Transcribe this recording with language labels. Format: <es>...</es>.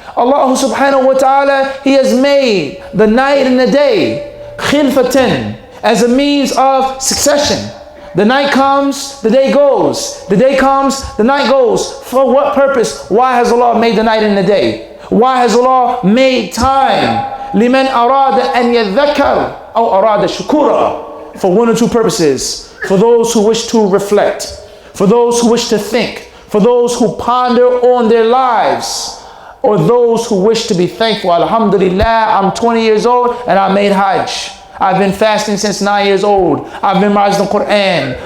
<en>Allah subhanahu wa ta'ala, he has made the night and the day khilfatan, as a means of succession. The night comes, the day goes. The day comes, the night goes. For what purpose? Why has Allah made the night and the day? Why has Allah made time?</en> <ar>لِمَنْ أَرَادَ أَنْ يَذَّكَّرْ أَوْ أَرَادَ شُكُورًا.</ar> <en>For one or two purposes. For those who wish to reflect. For those who wish to think. For those who ponder on their lives. Or those who wish to be thankful. Alhamdulillah, I'm 20 years old and I made Hajj. I've been fasting since 9 years old. I've memorized the Quran.</en>